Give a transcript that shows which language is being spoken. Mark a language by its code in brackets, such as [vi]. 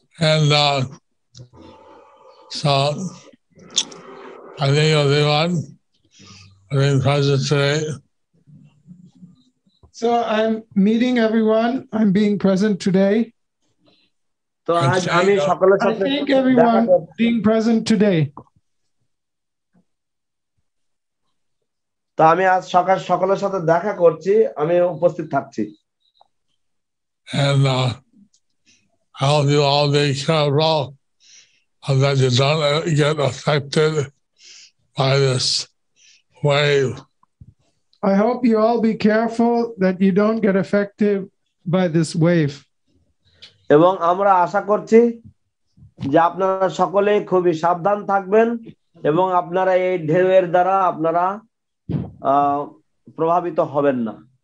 [en] And so I think everyone being present today. So I'm meeting everyone. I'm being present today. So I thank everyone being present today. [bn] তো আমি আজ সকলের সাথে দেখা করছি, আমি উপস্থিত থাকছি। [en] And I hope you all be careful that you don't get affected by this wave. I hope you all be careful that you don't get affected by this wave. [bn] এবং আমরা আশা করছি যে আপনারা সকলেই খুবই সাবধান থাকবেন এবং আপনারা এই ঢেউয়ের দ্বারা আপনারা প্রভাবিত হবেন না।